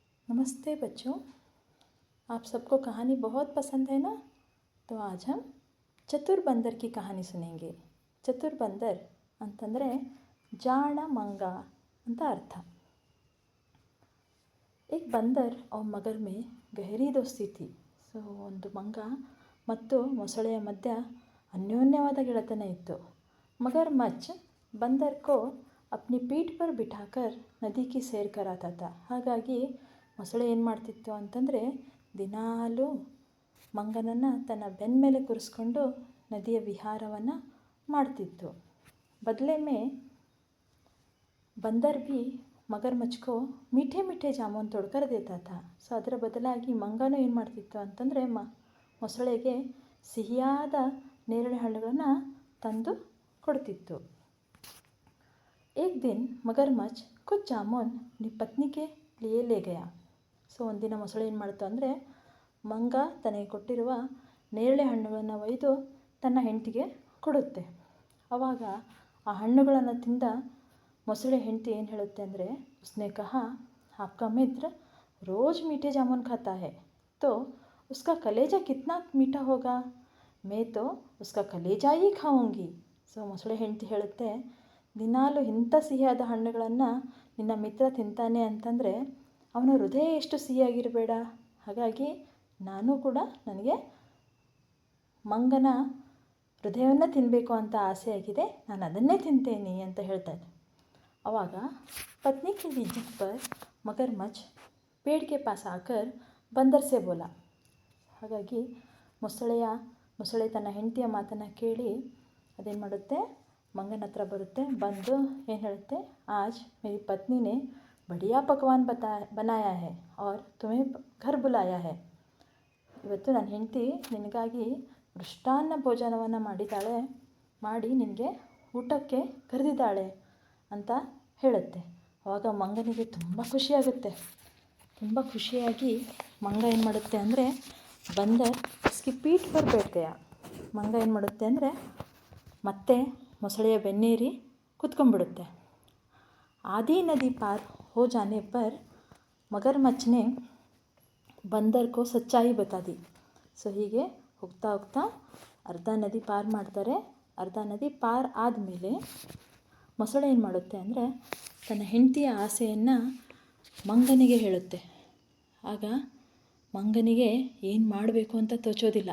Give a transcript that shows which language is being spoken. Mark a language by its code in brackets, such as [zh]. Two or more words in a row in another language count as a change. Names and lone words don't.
[hi] नमस्ते बच्चों। आप सबको कहानी बहुत पसंद है ना। तो आज हम चतुर बंदर की कहानी सुनेंगे। चतुर बंदर [kn] ಅಂತಂದರೆ ಜಾಣ ಮಂಗ ಅಂತ ಅರ್ಥ। [hi] एक बंदर और मगर में गहरी दोस्ती थी। [kn] ಒಂದು ಮಂಗ ಮತ್ತು ಮೊಸಳೆಯ ಮಧ್ಯ ಅನ್ಯೋನ್ಯವಾದ ಗೆಳೆತನ ಇತ್ತು। [hi] मगरमच्छ बंदर को अपनी पीठ पर बिठाकर नदी की सैर कराता था। [kn] ಹಾಗಾಗಿ ಮೊಸಳೆ ಏನು ಮಾಡ್ತಿತ್ತು ಅಂತಂದರೆ ದಿನಾಲೂ ಮಂಗನನ್ನು ತನ್ನ ಬೆನ್ನ ಮೇಲೆ ಕೂರಿಸ್ಕೊಂಡು ನದಿಯ ವಿಹಾರವನ್ನು ಮಾಡ್ತಿತ್ತು। [hi] बदले में बंदर भी मगरमच्छ को मीठे मीठे जामुन तोड़कर देता था। [kn] ಅದರ ಬದಲಾಗಿ ಮಂಗನೂ ಏನು ಮಾಡ್ತಿತ್ತು ಅಂತಂದರೆ ಮೊಸಳೆಗೆ ಸಿಹಿಯಾದ ನೇರಳೆ ಹಣ್ಣುಗಳನ್ನು ತಂದು ಕೊಡ್ತಿತ್ತು। [hi] एक दिन मगरमच्छ कुछ जामुन अपनी पत्नी के लिए ले गया। [kn] ಒಂದಿನ ಮೊಸಳೆ ಏನು ಮಾಡ್ತು ಅಂದರೆ ಮಂಗ ತನಗೆ ಕೊಟ್ಟಿರುವ ನೇರಳೆ ಹಣ್ಣುಗಳನ್ನು ಒಯ್ದು ತನ್ನ ಹೆಂಡತಿಗೆ ಕೊಡುತ್ತೆ। ಆವಾಗ ಆ ಹಣ್ಣುಗಳನ್ನು ತಿಂದ ಮೊಸಳೆ ಹೆಂಡತಿ ಏನು ಹೇಳುತ್ತೆ ಅಂದರೆ [hi] उसने कहा आपका मित्र रोज़ मीठे जामुन खाता है तो उसका कलेजा कितना मीठा होगा, मैं तो उसका कलेजा ही खाऊंगी। [kn] ಮೊಸಳೆ ಹೆಂಡತಿ ಹೇಳುತ್ತೆ, ದಿನಾಲು ಇಂಥ ಸಿಹಿಯಾದ ಹಣ್ಣುಗಳನ್ನು ನಿನ್ನ ಮಿತ್ರ ತಿಂತಾನೆ ಅಂತಂದರೆ ಅವನ ಹೃದಯ ಎಷ್ಟು ಸಿಹಿಯಾಗಿರಬೇಡ, ಹಾಗಾಗಿ ನಾನು ಕೂಡ ನನಗೆ ಮಂಗನ ಹೃದಯವನ್ನು ತಿನ್ನಬೇಕು ಅಂತ ಆಸೆಯಾಗಿದೆ, ನಾನು ಅದನ್ನೇ ತಿಂತೇನೆ ಅಂತ ಹೇಳ್ತಾನೆ। ಆವಾಗ ಪತ್ನಿ [hi] की जिद पर मगरमच्छ पेड़ के पास आकर बंदर से बोला। [kn] ಹಾಗಾಗಿ ಮೊಸಳೆ ತನ್ನ ಹೆಂಡತಿಯ ಮಾತನ್ನು ಕೇಳಿ ಅದೇನು ಮಾಡುತ್ತೆ, ಮಂಗನ ಹತ್ರ ಬರುತ್ತೆ, ಬಂದು ಏನು ಹೇಳುತ್ತೆ, [hi] आज मेरी पत्नी ने बढ़िया पकवान बनाया है और तुम्हें घर बुलाया है। [kn] ಇವತ್ತು ನನ್ನ ಹೆಂಡತಿ ನಿನಗಾಗಿ ಮೃಷ್ಟಾನ್ನ ಭೋಜನವನ್ನು ಮಾಡಿ ನಿನಗೆ ಊಟಕ್ಕೆ ಕರೆದಿದ್ದಾಳೆ ಅಂತ ಹೇಳುತ್ತೆ। ಆವಾಗ ಮಂಗನಿಗೆ ತುಂಬ ಖುಷಿಯಾಗುತ್ತೆ। ತುಂಬ ಖುಷಿಯಾಗಿ ಮಂಗ ಏನು ಮಾಡುತ್ತೆ ಅಂದರೆ [hi] बंदर इसकी पीठ पर बैठ गया। [kn] ಮಂಗ ಏನು ಮಾಡುತ್ತೆ ಅಂದರೆ ಮತ್ತೆ ಮೊಸಳೆಯ ಬೆನ್ನೇರಿ ಕೂತ್ಕೊಂಡ್ಬಿಡುತ್ತೆ। [hi] आधी नदी पार हो जाने पर मगरमच्छ ने बंदर को सच्चाई बता दी। [kn] ಹೀಗೆ ಹೋಗ್ತಾ ಹೋಗ್ತಾ ಅರ್ಧ ನದಿ ಪಾರು ಮಾಡ್ತಾರೆ। ಅರ್ಧ ನದಿ ಪಾರು ಆದಮೇಲೆ ಮೊಸಳೆ ಏನು ಮಾಡುತ್ತೆ ಅಂದರೆ ತನ್ನ ಹೆಂಡತಿಯ ಆಸೆಯನ್ನು ಮಂಗನಿಗೆ ಹೇಳುತ್ತೆ। ಆಗ ಮಂಗನಿಗೆ ಏನು ಮಾಡಬೇಕು ಅಂತ ತೋಚೋದಿಲ್ಲ।